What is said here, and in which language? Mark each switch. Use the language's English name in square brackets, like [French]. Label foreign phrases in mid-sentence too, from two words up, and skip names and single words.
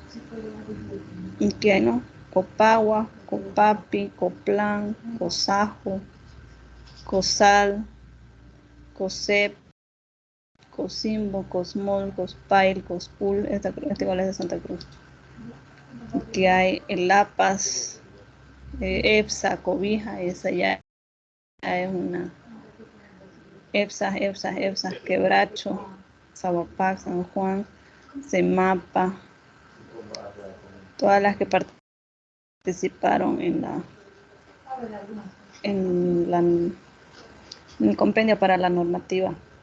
[Spanish] Y que hay, ¿no? Copagua, Copapi, Coplan, Cosajo, Cosal, Cosep, Cosimbo, Cosmol, Cospail, Cospul, este igual es de Santa Cruz. Que hay el Lapas, EPSA, Cobija, esa ya es una EPSA, Quebracho, Sabapac, San Juan, Semapa, todas las que participaron en el compendio para la normativa.